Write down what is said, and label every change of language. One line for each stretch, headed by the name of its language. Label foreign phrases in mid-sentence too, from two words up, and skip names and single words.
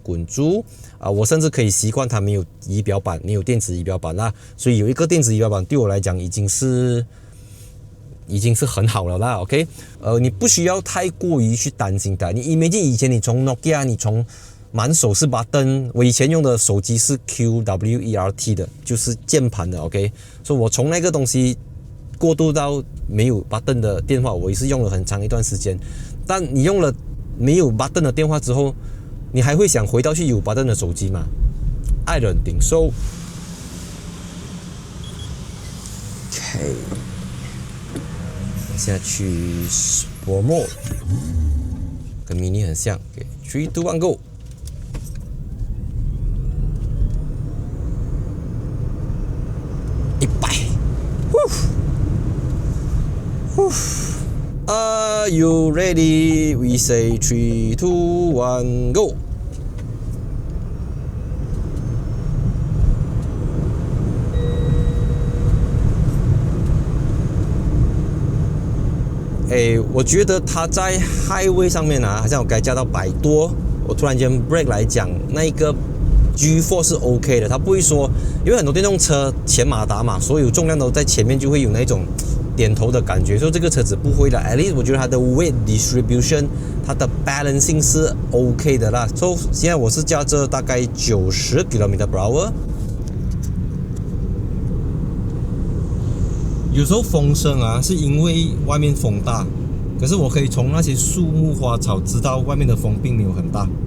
Chinese: 滚珠我甚至可以习惯它没有仪表板，没有电子仪表板啦，所以有一个电子仪表板对我来讲已经是很好了啦 ，OK， 你不需要太过于去担心它。你imagine以前你从 Nokia， 你从满手是 button， 我以前用的手机是 QWERT 的，就是键盘的 ，OK， 所以我从那个东西过渡到没有 button 的电话，我也是用了很长一段时间。但你用了没有 button 的电话之后，你还会想回到去有 button 的手机吗？
English: I don't think so。OK，
Chinese: 现在去
English: Sport Mode，
Chinese: 跟 Mini 很像。
English: 3、2、1 Go。Are you ready? We say 3, 2, 1, go.
Chinese: 我觉得它在 highway 上面好像我该加到100多，我突然间 brake 来讲，那一个 G4 是 OK 的，它不会说，因为很多电动车前马达嘛，所有重量都在前面，就会有那种点头的感觉，所以这个车子不会的。
English: At least
Chinese: 我觉得它的
English: weight distribution，
Chinese: 它的 balancing 是 OK 的啦。所以现在我是驾着大概90 km/h。有时候风声是因为外面风大，可是我可以从那些树木花草知道外面的风并没有很大。